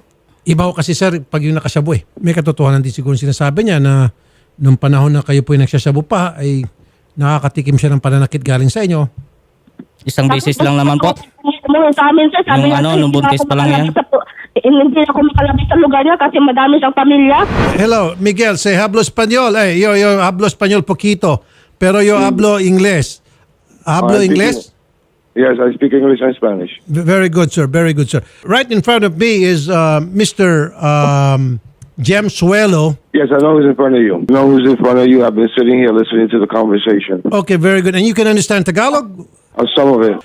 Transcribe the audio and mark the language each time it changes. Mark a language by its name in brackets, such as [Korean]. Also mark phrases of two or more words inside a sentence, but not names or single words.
[Filipino] Iba ko kasi, sir, pag yung nakasyabo may katotohanan din siguro sinasabi niya na nung panahon na kayo po yung nagsasyabo pa, ay nakakatikim siya ng pananakit galing sa inyo. Isang beses lang naman po. Sa amin, sir, sabi Yung niya, sir, nung buntis pa lang yan. Hindi ako makalabas sa lugar niya kasi madami siyang pamilya. [English] Hello, [Spanish] Miguel, say hablo español. Yo hablo español poquito, pero yo hablo inglés. Hablo inglés? [English] Yes, I speak English and Spanish. Very good, sir. Very good, sir. Right in front of me is Mr. Jem Suelo. Yes, I know who's in front of you. I know who's in front of you. I've been sitting here listening to the conversation. Okay, very good. And you can understand Tagalog? Some of it.